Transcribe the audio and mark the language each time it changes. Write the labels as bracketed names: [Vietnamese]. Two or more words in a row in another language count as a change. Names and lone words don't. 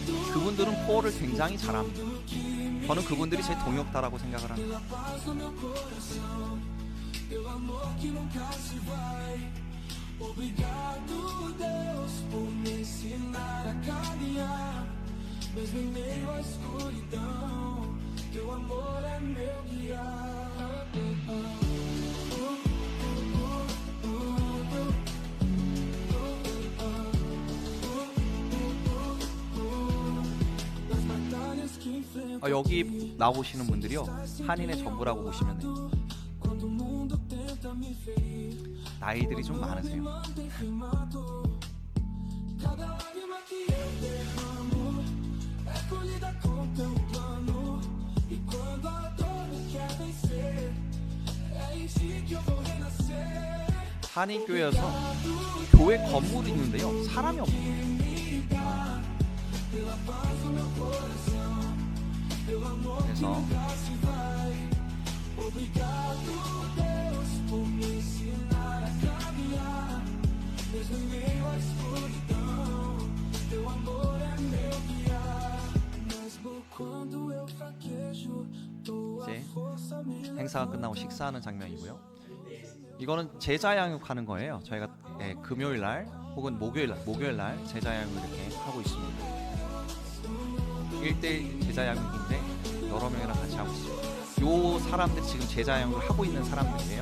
[Korean] 그분들은 포어를 굉장히 잘합니다. 저는 그분들이 제 동역다라고 생각을 합니다. [Portuguese] paz no meu coração, teu amor que nunca se vai. Obrigado, Deus, por me ensinar a caminhar, mesmo em meio à escuridão, teu amor é meu guiar. Nas batalhas que enfrento, [Korean] 여기 나오시는 분들이요, 한인의 전부라고 보시면 돼요. [Portuguese] quando o mundo tenta me ferir, [Korean] 나이들이 좀 많으세요. [Portuguese] mantém firmado. Cada lágrima que eu derramo é colhida com teu plano. E quando a dor me quer vencer, é em ti que eu vou renascer. [Korean] 한인교회여서 교회 건물이 있는데요, 사람이 없어요. 그래서 [Portuguese] Obrigado, Deus, por me ensinar a caminhar, mesmo em meio à escuridão, teu amor é meu guiar. Mesmo quando eu fraquejo, tua [Korean] 이제 [Portuguese] força me leva. [Korean] 행사가 끝나고 식사하는 장면이고요. 이거는 제자 양육하는 거예요. 저희가 금요일 날 혹은 목요일 날 제자 양육 이렇게 하고 있습니다. 1대1 제자 양육인데 여러 명이랑 같이 하고 있어요. 요 사람들 지금 제자 양육을 하고 있는 사람들이에요.